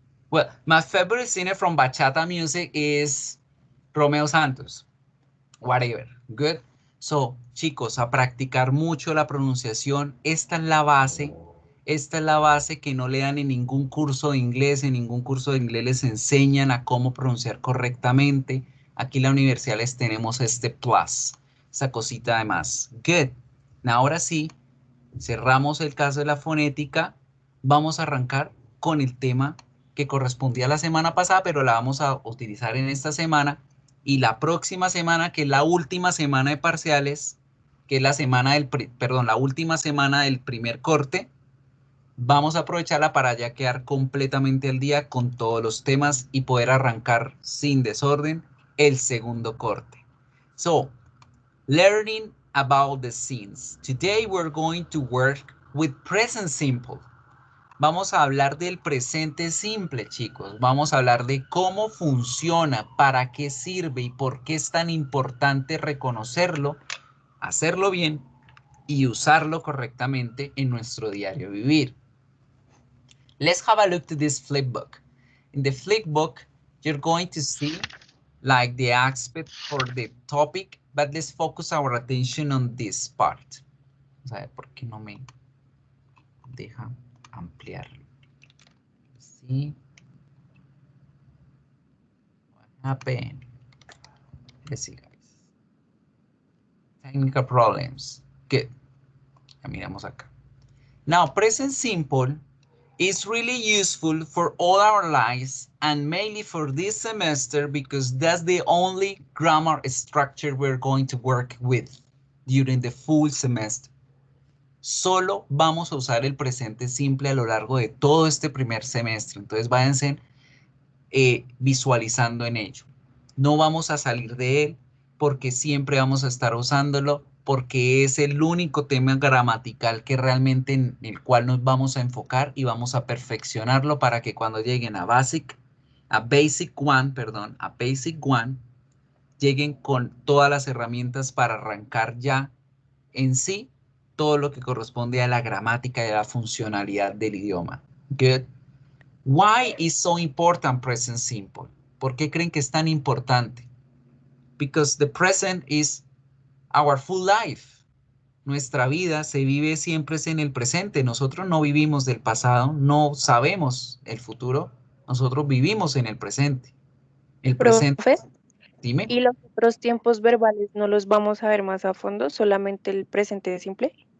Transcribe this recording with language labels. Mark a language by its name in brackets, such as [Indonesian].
[English] Well, my favorite singer from bachata music is Romeo Santos. Whatever. Good. [Spanish] So, chicos, a practicar mucho la pronunciación. Esta es la base. Esta es la base que no le dan en ningún curso de inglés. En ningún curso de inglés les enseñan a cómo pronunciar correctamente. Aquí en la universidad les tenemos este plus. Esa cosita de más. Good. Ahora sí, cerramos el caso de la fonética. Vamos a arrancar con el tema que correspondía a la semana pasada, pero la vamos a utilizar en esta semana. Y la próxima semana, que es la última semana de parciales, que es la semana la última semana del primer corte, vamos a aprovecharla para ya quedar completamente al día con todos los temas y poder arrancar sin desorden el segundo corte. [English] So, learning about the scenes. Today we're going to work with present simple. [Spanish] Vamos a hablar del presente simple, chicos. Vamos a hablar de cómo funciona, para qué sirve y por qué es tan importante reconocerlo, hacerlo bien y usarlo correctamente en nuestro diario vivir. [English] Let's have a look to this flipbook. In the flipbook, you're going to see like the aspect for the topic, but let's focus our attention on this part. [Spanish] Vamos a ver por qué no me deja ampliarlo. Sí. [English] What happened? Let's see, guys. Technical problems. Good. [Spanish] Ya miramos acá. [English] Now, present simple is really useful for all our lives and mainly for this semester because that's the only grammar structure we're going to work with during the full semester. [Spanish] Solo vamos a usar el presente simple a lo largo de todo este primer semestre. Entonces váyanse visualizando en ello. No vamos a salir de él porque siempre vamos a estar usándolo porque es el único tema gramatical que realmente en el cual nos vamos a enfocar y vamos a perfeccionarlo para que cuando lleguen a Basic One, lleguen con todas las herramientas para arrancar ya en sí todo lo que corresponde a la gramática y a la funcionalidad del idioma. [English] Good. Why is so important present simple? [Spanish] ¿Por qué creen que es tan importante? [English] Because the present is our full life. [Spanish] Nuestra vida se vive siempre en el presente. Nosotros no vivimos del pasado, no sabemos el futuro. Nosotros vivimos en el presente. El presente. Profe, Dime. ¿y los otros tiempos verbales no los vamos a ver más a fondo? ¿Solamente el presente simple?